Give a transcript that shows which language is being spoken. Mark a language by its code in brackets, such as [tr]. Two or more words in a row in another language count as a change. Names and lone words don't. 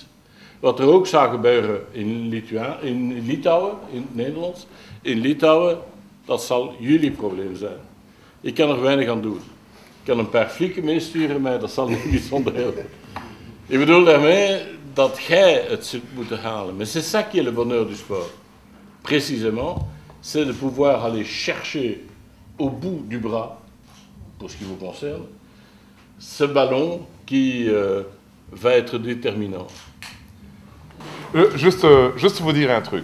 [nl] Wat er ook zou gebeuren in Litouwen, in het Nederlands, in Litouwen, dat zal jullie probleem zijn. Ik kan er weinig aan doen. Ik kan een paar flieken meesturen, maar dat zal niet bijzonder helpen. Ik bedoel daarmee dat jij het zult moeten halen. [fr] Mais c'est ça qui est le bonheur du sport. Précisément, c'est de pouvoir aller chercher au bout du bras, pour ce qui vous concerne, ce ballon qui va être déterminant. Juste vous dire un truc.